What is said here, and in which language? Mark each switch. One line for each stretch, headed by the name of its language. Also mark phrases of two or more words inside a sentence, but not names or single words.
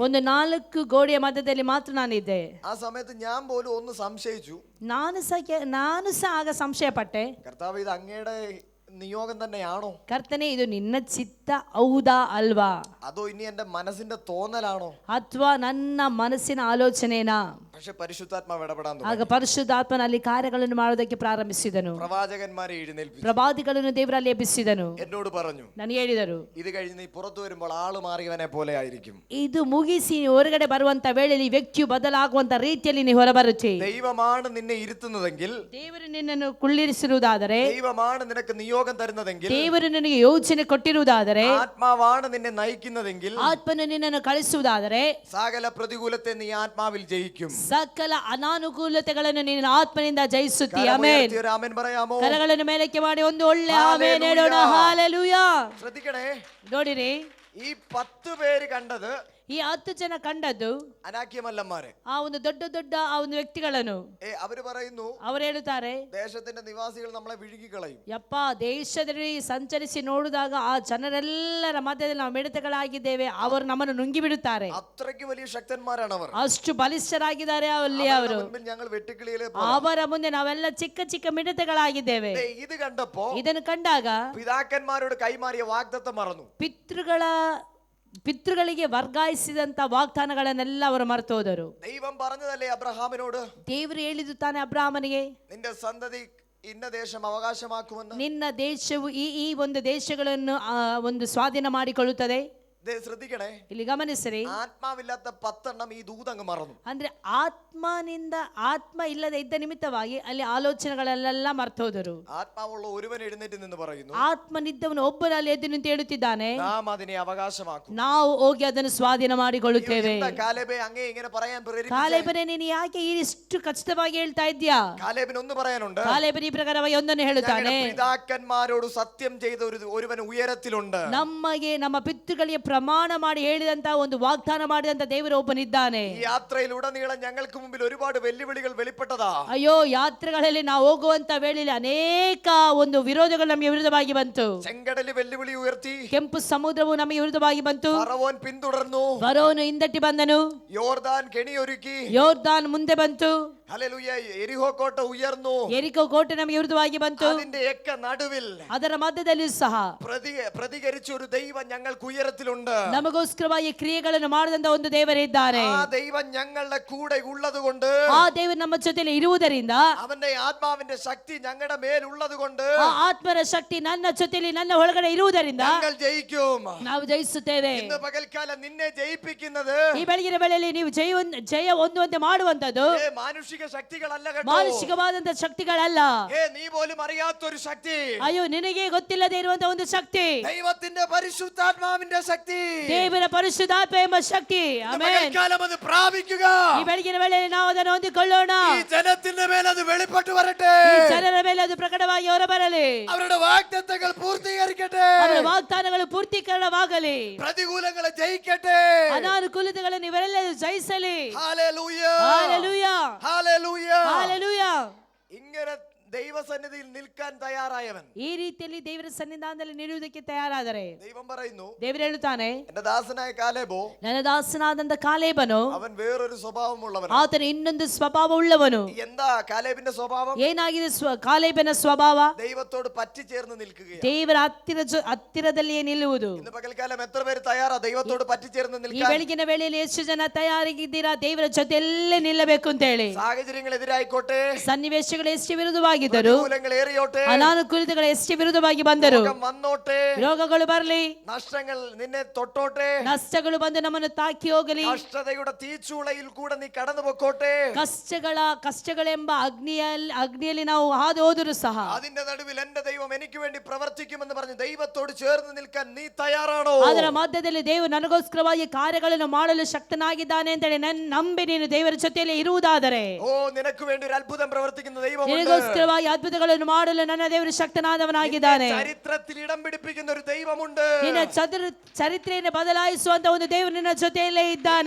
Kannada: ಒಂದು 4 ಗೋಡೆಯ ಮಧ್ಯದಲ್ಲಿ ಮಾತ್ರ ನಾನಿದ್ದೆ.
Malayalam: ആ സമയത്ത് ഞാൻ പോലും ഒന്ന് സംശയിച്ചു.
Kannada: ನಾನು ಸಹ ಆಗ ಸಂಶಯ ಪಟ್ಟೆ,
Malayalam: കർത്താവ്, ഇത് അങ്ങയുടെ നിയോഗം തന്നെയാണോ?
Kannada: ಕರ್ತನೇ, ಇದು ನಿನ್ನ ಚಿತ್ತ ಹೌದಾ ಅಲ್ವಾ?
Malayalam: അതോ ഇനി എന്റെ മനസ്സിന്റെ തോന്നലാണോ?
Kannada: ಅಥವಾ ನನ್ನ ಮನಸ್ಸಿನ ಆಲೋಚನೆನಾ?
Malayalam: പക്ഷെ പരിശുദ്ധാത്മാവ് ഇടപെടാൻ
Kannada: ಆಗ
Malayalam: തുടങ്ങി.
Kannada: ಪರಿಶುದ್ಧಾತ್ಮನಲ್ಲಿ ಕಾರ್ಯಗಳನ್ನು ಮಾಡೋದಕ್ಕೆ ಪ್ರಾರಂಭಿಸಿದನು.
Malayalam: പ്രവാചകന്മാരെ എഴുന്നേൽപ്പിച്ചു,
Kannada: ಪ್ರವಾದಿಗಳನ್ನು ದೇವರಲ್ಲಿ ಎಬ್ಬಿಸಿದನು.
Malayalam: എന്നോട് പറഞ്ഞു,
Kannada: ನನಗೆ ಹೇಳಿದರು,
Malayalam: ഇത് കഴിഞ്ഞ് നീ പുറത്തു വരുമ്പോൾ ആള് മാറിയവനെ പോലെ ആയിരിക്കും.
Kannada: ಇದು ಮುಗಿಸಿ ಹೊರಗಡೆ ಬರುವಂತ ವೇಳೆಯಲ್ಲಿ ವ್ಯಕ್ತಿಯು ಬದಲಾಗುವಂತ ರೀತಿಯಲ್ಲಿ ನೀವು ಹೊರಬರುತ್ತಿ.
Malayalam: ദൈവമാണ് നിന്നെ ഇരുത്തുന്നതെങ്കിൽ,
Kannada: ದೇವರು ನಿನ್ನನ್ನು ಕುಳ್ಳಿರಿಸಿರುವುದಾದರೆ,
Malayalam: ദൈവമാണ് നിനക്ക് നിയോഗം തരുന്നതെങ്കിൽ,
Kannada: ದೇವರು ನಿನಗೆ ಯೋಚನೆ ಕೊಟ್ಟಿರುವುದಾದರೆ,
Malayalam: ആത്മാവാണ് നിന്നെ നയിക്കുന്നതെങ്കിൽ,
Kannada: ಆತ್ಮನು ನಿನ್ನನ್ನು ಕಳಿಸುವುದಾದರೆ,
Malayalam: സകല പ്രതികൂലത്തെ നീ ആത്മാവിൽ ജയിക്കും.
Kannada: ಸಕಲ ಅನಾನುಕೂಲತೆಗಳನ್ನು ನೀನು ಆತ್ಮನಿಂದ ಜಯಿಸುತ್ತಿ. ಆಮೆನ್.
Malayalam: ആമേൻ പറയാമോ?
Kannada: ಕರಗಳನ್ನು ಮೇಲಕ್ಕೆ ಮಾಡಿ ಒಂದು ಒಳ್ಳೆ ಆಮೆನ್ ಹೇಳೋಣ. ಹಾಲೆಲೂಯಾ.
Malayalam: ശ്രദ്ധിക്കണേ,
Kannada: ನೋಡಿರಿ,
Malayalam: ഈ 10 പേര് കണ്ടത്
Kannada: ಈ 10 ಜನ ಕಂಡದ್ದು
Malayalam: അനാക്യമല്ലന്മാരെ.
Kannada: ಆ ಒಂದು ದೊಡ್ಡ ಆ ಒಂದು ವ್ಯಕ್ತಿಗಳನ್ನು.
Malayalam: അവര് പറയുന്നു,
Kannada: ಅವರು ಹೇಳುತ್ತಾರೆ,
Malayalam: ദേശത്തിന്റെ നിവാസികൾ നമ്മളെ വിഴുങ്ങിക്കളയും.
Kannada: ಯಪ್ಪ, ದೇಶದಲ್ಲಿ ಸಂಚರಿಸಿ ನೋಡಿದಾಗ ಆ ಜನರೆಲ್ಲರ ಮಧ್ಯದಲ್ಲಿ ನಾವು ಮಿಡತೆಗಳಾಗಿದ್ದೇವೆ, ಅವರು ನಮ್ಮನ್ನು ನುಂಗಿ ಬಿಡುತ್ತಾರೆ.
Malayalam: അത്രയ്ക്ക് വലിയ ശക്തന്മാരാണ് അവർ.
Kannada: ಅಷ್ಟು ಬಲಿಷ್ಠರಾಗಿದ್ದಾರೆ ಅಲ್ಲಿ ಅವರು.
Malayalam: ഞങ്ങൾ വെട്ടുക്കിളിയിലെ
Kannada: ಅವರ ಮುಂದೆ ನಾವೆಲ್ಲ ಚಿಕ್ಕ ಚಿಕ್ಕ ಮಿಡತೆಗಳಾಗಿದ್ದೇವೆ.
Malayalam: ഇത് കണ്ടപ്പോ
Kannada: ಇದನ್ನು ಕಂಡಾಗ
Malayalam: പിതാക്കന്മാരോട് കൈമാറിയ വാഗ്ദത്തം മറന്നു.
Kannada: ಪಿತೃಗಳಿಗೆ ವರ್ಗಾಯಿಸಿದಂತ ವಾಗ್ದಾನಗಳನ್ನೆಲ್ಲ ಅವರು ಮರೆತು ಹೋದರು.
Malayalam: ദൈവം പറഞ്ഞതല്ലേ അബ്രഹാമിനോട്,
Kannada: ದೇವರು ಹೇಳಿದ್ದು ತಾನೆ ಅಬ್ರಹಾಮನಿಗೆ,
Malayalam: നിന്റെ സന്തതി ഇന്ന ദേശം അവകാശമാക്കുമെന്ന്.
Kannada: ನಿನ್ನ ದೇಶವು ಈ ಒಂದು ದೇಶಗಳನ್ನು ಒಂದು ಸ್ವಾಧೀನ ಮಾಡಿಕೊಳ್ಳುತ್ತದೆ.
Malayalam: ശ്രദ്ധിക്കണേ,
Kannada: ಇಲ್ಲಿ ಗಮನಿಸಿರಿ,
Malayalam: ആത്മാവില്ലാത്ത 10 എണ്ണം ഈ ദൂതങ്ങ് മറന്നു.
Kannada: ಅಂದ್ರೆ ಆತ್ಮ ಇಲ್ಲದೆ ಇದ್ದ ನಿಮಿತ್ತವಾಗಿ ಅಲ್ಲಿ ಆಲೋಚನೆಗಳೆಲ್ಲ ಮರ್ತೋದರು.
Malayalam: ആത്മാവുള്ള ഒരുവൻ എഴുന്നേറ്റ് നിന്ന് പറയുന്നു,
Kannada: ಆತ್ಮನಿದ್ದವನು ಒಬ್ಬನಲ್ಲಿ ಎದ್ದು ನಿಂತು ಹೇಳುತ್ತಿದ್ದಾನೆ,
Malayalam: നാം അതിനെ അവകാശമാക്കും.
Kannada: ನಾವು ಹೋಗಿ ಅದನ್ನು ಸ್ವಾಧೀನ ಮಾಡಿಕೊಳ್ಳುತ್ತೇವೆ.
Malayalam: കാലേബേ, അങ്ങേ ഇങ്ങനെ പറയാൻ പ്രേരിപ്പിച്ചേ?
Kannada: ಕಾಲೇಬನೇ, ನೀನು ಯಾಕೆ ಇಷ್ಟು ಖಚಿತವಾಗಿ ಹೇಳ್ತಾ ಇದ್ಯಾ?
Malayalam: കാലേബിന് ഒന്ന് പറയാനുണ്ട്.
Kannada: ಕಾಲೇಬನ ಈ ಪ್ರಕಾರವಾಗಿ ಒಂದನ್ನು ಹೇಳುತ್ತಾನೆ,
Malayalam: പിതാക്കന്മാരോട് സത്യം ചെയ്ത ഒരുവൻ ഉയരത്തിലുണ്ട്.
Kannada: ನಮಗೆ ನಮ್ಮ ಪಿತೃಗಳಿಗೆ ಪ್ರಮಾಣ ಮಾಡಿ ಹೇಳಿದಂತ ಒಂದು ವಾಗ್ದಾನ ಮಾಡಿದಂತ ದೇವರು ಒಬ್ಬನಿದ್ದಾನೆ.
Malayalam: ഈ യാത്രയിലുടനീളം ഞങ്ങൾക്ക് മുമ്പിൽ ഒരുപാട് വെല്ലുവിളികൾ വെളിപ്പെട്ടതാ.
Kannada: ಅಯ್ಯೋ, ಯಾತ್ರೆಗಳಲ್ಲಿ ನಾವು ಹೋಗುವಂತ ವೇಳೆಯಲ್ಲಿ ಅನೇಕ ಒಂದು ವಿರೋಧಗಳು ನಮಗೆ ವಿರುದ್ಧವಾಗಿ ಬಂತು.
Malayalam: ചെങ്കടല് വെല്ലുവിളി ഉയർത്തി,
Kannada: ಕೆಂಪು ಸಮುದ್ರವು ನಮಗೆ ವಿರುದ್ಧವಾಗಿ ಬಂತು.
Malayalam: ഫറവോൻ പിന്തുടർന്നു,
Kannada: ಫರೋನು ಹಿಂದಟ್ಟಿ ಬಂದನು.
Malayalam: യോർദാൻ കെണിയൊരുക്കി,
Kannada: ಯೋರ್ದಾನ್ ಮುಂದೆ ಬಂತು.
Malayalam: ഹല്ലേലൂയ. എരിഹോ കോട്ട ഉയർന്നു,
Kannada: ಎರಿಕೋ ಕೋಟೆ ನಮಗೆ ವಿರುದ್ಧವಾಗಿ ಬಂತು,
Malayalam: അതിന്റെ ഒക്കെ നടുവിൽ
Kannada: ಅದರ ಮಧ್ಯದಲ್ಲಿಯೂ ಸಹ
Malayalam: പ്രതികരിച്ച ഒരു ദൈവം ഞങ്ങൾക്ക് ഉയരത്തിലുണ്ട്.
Kannada: ನಮಗೋಸ್ಕರವಾಗಿ ಕ್ರಿಯೆಗಳನ್ನು ಮಾಡಿದಂತ ಒಂದು ದೇವರಿದ್ದಾರೆ.
Malayalam: ആ ദൈവം ഞങ്ങളുടെ കൂടെ ഉള്ളത് കൊണ്ട്,
Kannada: ಆ ದೇವರು ನಮ್ಮ ಜೊತೆಯಲ್ಲಿ ಇರುವುದರಿಂದ,
Malayalam: അവന്റെ ആത്മാവിന്റെ ശക്തി ഞങ്ങളുടെ മേൽ ഉള്ളത് കൊണ്ട്,
Kannada: ಆ ಆತ್ಮರ ಶಕ್ತಿ ನನ್ನ ಜೊತೆಯಲ್ಲಿ ನನ್ನ ಒಳಗಡೆ ಇರುವುದರಿಂದ
Malayalam: ഞങ്ങൾ ജയിക്കും.
Kannada: ನಾವು ಜಯಿಸುತ್ತೇವೆ.
Malayalam: ഇന്ന് പകൽക്കാലം നിന്നെ ജയിപ്പിക്കുന്നത്
Kannada: ಈ ಬೆಳಗಿನ ವೇಳೆಯಲ್ಲಿ ನೀವು ಜಯ ಹೊಂದುವಂತೆ ಮಾಡುವಂತದ್ದು
Malayalam: മാനുഷിക ശക്തികളല്ല കേട്ടോ.
Kannada: ಮಾನಸಿಕವಾದಂತ ಶಕ್ತಿಗಳಲ್ಲ.
Malayalam: നീ പോലും അറിയാത്തൊരു ശക്തി,
Kannada: ಅಯ್ಯೋ ನಿನಗೆ ಗೊತ್ತಿಲ್ಲದೆ ಇರುವಂತ ಒಂದು ಶಕ್ತಿ,
Malayalam: ദൈവത്തിന്റെ പരിശുദ്ധാത്മാവിന്റെ ശക്തി,
Kannada: ದೇವರ ಪರಿಶುದ್ಧಾತ್ಮ ಎಂಬ ಶಕ್ತಿ. ಆಮೆನ್.
Malayalam: പകൽക്കാലം അത് പ്രാപിക്കുക.
Kannada: ಈ ಬೆಳಗಿನ ವೇಳೆಯಲ್ಲಿ ನಾವು ಅದನ್ನು ಹೊಂದಿಕೊಳ್ಳೋಣ.
Malayalam: ഈ ജനത്തിന്റെ മേൽ അത് വെളിപ്പെട്ടു വരട്ടെ.
Kannada: ಈ ಜನರ ಮೇಲೆ ಅದು ಪ್ರಕಟವಾಗಿ ಹೊರಬರಲಿ.
Malayalam: അവരുടെ വാഗ്ദത്തങ്ങൾ പൂർത്തീകരിക്കട്ടെ.
Kannada: ಅವರ ವಾಗ್ದಾನಗಳು ಪೂರ್ತೀಕರಣವಾಗಲಿ.
Malayalam: പ്രതികൂലങ്ങളെ ജയിക്കട്ടെ.
Kannada: ಅನಾನುಕೂಲತೆಗಳನ್ನು ಇವರೆಲ್ಲರೂ ಜಯಿಸಲಿ.
Malayalam: ഹല്ലേലൂയ, ഹല്ലേലൂയ, ഹല്ലേലൂയ, ഹല്ലേലൂയ. ഇങ്ങനെ ദൈവസന്നിധിയിൽ നിൽക്കാൻ തയ്യാറായവൻ,
Kannada: ಈ ರೀತಿಯಲ್ಲಿ ದೇವರ ಸನ್ನಿಧಾನದಲ್ಲಿ ನಿಲ್ಲುವುದಕ್ಕೆ ತಯಾರಾದರೆ
Malayalam: ദൈവം പറയുന്നു,
Kannada: ದೇವರು ಹೇಳುತ್ತಾನೆ,
Malayalam: എന്റെ ദാസനായ കാലേബോ,
Kannada: ನನ್ನ ದಾಸನಾದಂತ ಕಾಲೇಬನು
Malayalam: അവൻ വേറൊരു സ്വഭാവമുള്ളവൻ.
Kannada: ಆತನ ಇನ್ನೊಂದು ಸ್ವಭಾವ ಉಳ್ಳವನು.
Malayalam: എന്താ കാലേബിന്റെ സ്വഭാവം?
Kannada: ಏನಾಗಿದೆ ಕಾಲೇಬನ ಸ್ವಭಾವ?
Malayalam: ദൈവത്തോട് പറ്റിച്ചേർന്ന് നിൽക്കുകയാണ്.
Kannada: ದೇವರ ಹತ್ತಿರದಲ್ಲಿಯೇ ನಿಲ್ಲುವುದು.
Malayalam: ഇന്ന് പകൽക്കാലം എത്ര പേര് തയ്യാറാ ദൈവത്തോട് പറ്റിച്ചേർന്ന്
Kannada: ಈ
Malayalam: നിൽക്കാൻ?
Kannada: ಬೆಳಗಿನ ವೇಳೆಯಲ್ಲಿ ಎಷ್ಟು ಜನ ತಯಾರಾಗಿದ್ದೀರಾ ದೇವರ ಜೊತೆಯಲ್ಲೇ ನಿಲ್ಲಬೇಕು ಅಂತ ಹೇಳಿ?
Malayalam: സാഹചര്യങ്ങൾ എതിരായിക്കോട്ടെ,
Kannada: ಸನ್ನಿವೇಶಗಳು ಎಷ್ಟು ವಿರುದ್ಧವಾಗಿದ್ದರು,
Malayalam: പ്രതികൂലങ്ങൾ ഏറിയോട്ടെ,
Kannada: ಅನಾನುಕೂಲತೆಗಳು ಎಷ್ಟು ವಿರುದ್ಧವಾಗಿ ಬಂದರು,
Malayalam: രോഗം വന്നോട്ടെ,
Kannada: ರೋಗಗಳು ಬರಲಿ,
Malayalam: നഷ്ടങ്ങൾ നിന്നെ തൊട്ടോട്ടെ,
Kannada: ನಷ್ಟಗಳು ಬಂದು ನಮ್ಮನ್ನು ತಾಕಿ ಹೋಗಲಿ,
Malayalam: കഷ്ടതയുടെ തീച്ചൂളയിൽ കൂടെ നീ കടന്നു പൊക്കോട്ടെ,
Kannada: ಕಷ್ಟಗಳೆಂಬ ಅಗ್ನಿಯಲ್ಲಿ ನಾವು ಹಾದು ಹೋದರೂ ಸಹ
Malayalam: അതിന്റെ നടുവിൽ എന്റെ ദൈവം എനിക്ക് വേണ്ടി പ്രവർത്തിക്കുമെന്ന് പറഞ്ഞ് ദൈവത്തോട് ചേർന്ന് നിൽക്കാൻ നീ തയ്യാറാണോ?
Kannada: ಅದರ ಮಧ್ಯದಲ್ಲಿ ದೇವರು ನನಗೋಸ್ಕರವಾಗಿ ಕಾರ್ಯಗಳನ್ನು ಮಾಡಲು ಶಕ್ತನಾಗಿದ್ದಾನೆ ಅಂತ ಹೇಳಿ ನಂಬಿ ನೀನು ದೇವರ ಜೊತೆಯಲ್ಲಿ ಇರುವುದಾದರೆ,
Malayalam: ഓ നിനക്ക് വേണ്ടി ഒരു അത്ഭുതം പ്രവർത്തിക്കുന്ന ദൈവമുണ്ട്.
Kannada: ನಿನಗೋಸ್ಕರವಾಗಿ ಅದ್ಭುತಗಳನ್ನು ಮಾಡಲು ನನ್ನ ದೇವರು ಶಕ್ತನಾದವನಾಗಿದ್ದಾನೆ.
Malayalam: ചരിത്രത്തിൽ ഇടം പിടിപ്പിക്കുന്ന ഒരു ദൈവമുണ്ട്.
Kannada: ನಿನ್ನ ಚರಿತ್ರೆಯನ್ನು ಬದಲಾಯಿಸುವಂತ ಒಂದು ದೇವರು ನಿನ್ನ ಜೊತೆಯಲ್ಲೇ ಇದ್ದಾನೆ.